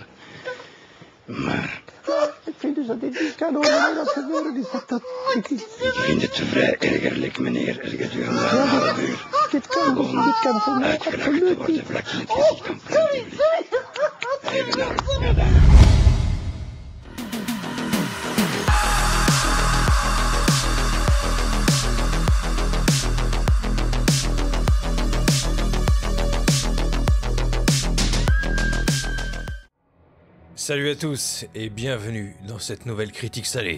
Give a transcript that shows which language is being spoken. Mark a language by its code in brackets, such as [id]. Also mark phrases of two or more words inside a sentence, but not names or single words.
[nl] Maar... Ik vind dus dat dit niet kan over dat gebeuren is. Ik vind het vrij ergerlijk, meneer, gedurende een half uur. Dit kan voor mij Uitgelachen te absoluut worden niet. vlak in het gezicht van vreemd publiek. Even naar. [fr] Salut à tous et bienvenue dans cette nouvelle critique salée.